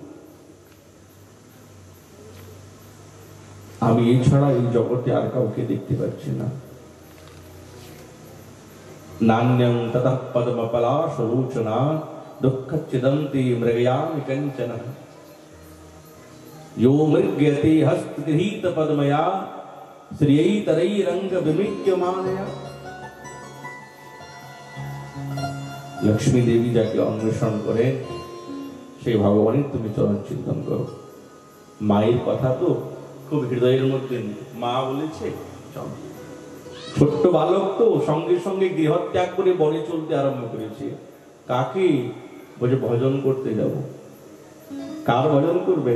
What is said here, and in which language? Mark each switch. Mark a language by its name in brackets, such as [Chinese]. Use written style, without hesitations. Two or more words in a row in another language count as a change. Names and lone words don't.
[Bangla] আমি এছাড়া এই জগতে আর কাউকে দেখতে পাচ্ছি না। [Sanskrit] নান্যং ততঃ পদ্মপলাশ লোচনা দুঃখচ্ছিদন্তি মৃগয়ামি কঞ্চন। यो मृग्यते हस्तगृहीत पद्मया श्रियै तरई रंग विमिज्यमानया। [Bangla] लक्ष्मी देवी যাকে অন্বেষণ করে সেই ভগবানের তুমি চরণ চিন্তন করো। মায়ের কথা তো খুব হৃদয়ের মধ্যে নেই, মা বলেছে চল। ছোট্ট বালক তো সঙ্গে সঙ্গে গৃহত্যাগ করে বনে চলতে আরম্ভ করেছে। কাকে? বলে ভজন করতে যাব। কার ভজন করবে?